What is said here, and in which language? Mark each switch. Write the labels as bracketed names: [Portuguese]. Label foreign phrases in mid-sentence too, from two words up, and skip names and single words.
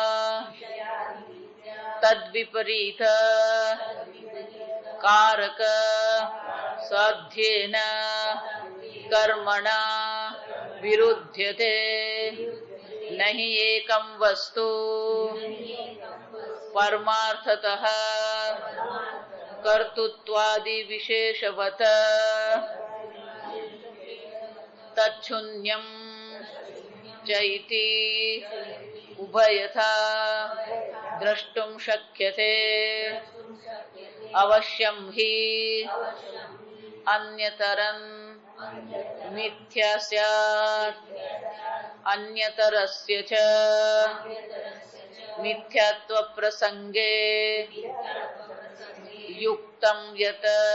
[Sanskrit] तद्विपरीत कारक साध्येन कर्मणा विरुध्यते नहि एकं वस्तु परमार्थतः कर्तृत्वादि विशेषवत् तच्छून्यं चैति उभयथा द्रष्टुं शक्यते अवश्यम हि अन्यतरं मिथ्या स्यात अन्यतरस्य च मिथ्यात्व प्रसंगे युक्तम यत